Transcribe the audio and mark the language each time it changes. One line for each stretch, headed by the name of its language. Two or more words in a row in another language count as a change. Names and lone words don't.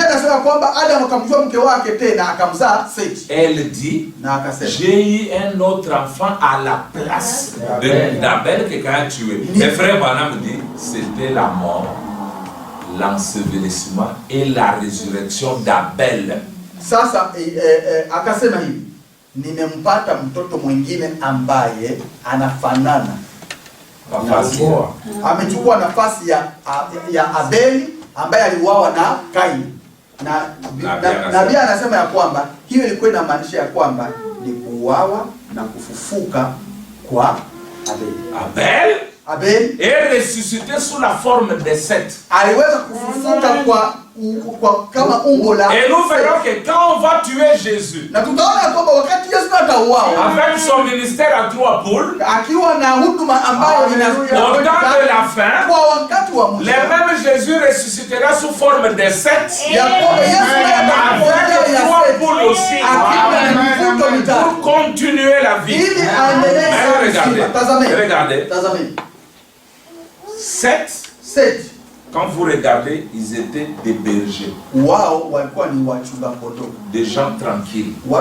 French: Elle dit, j'ai eu un autre enfant à la place d'Abel que Caïn a tué. Et frère Branham dit, c'était la mort, l'ensevelissement et la résurrection d'Abel.
Swahili: Sasa akasema hivi, nimempata mtoto mwingine ambaye anafanana na amechukua nafasi ya Abeli ambaye aliuawa na Kaini. Na Nabii anasema ya kwamba hiyo ilikuwa inamaanisha ya kwamba ni kuuawa na kufufuka kwa Abel
French: est ressuscité sous la forme de Seth.
Swahili: Aliweza kufufuka kwa kama umbo la.
French: Et nous verrons que quand on va tuer Jésus,
Swahili: na tutaona kwamba wakati Yesu atauawa
French: avec son ministère à trois poules,
Swahili: akiwa na huduma ambayo
French: au temps de la fin,
Swahili: kwa wakati wa mwisho,
French: le même Jésus ressuscitera sous forme de Seth.
Swahili: Ya kwamba Yesu
French: avec trois poules aussi, pour continuer la vie. Regardez. Seth, quand vous regardez, ils étaient des bergers. Des gens tranquilles.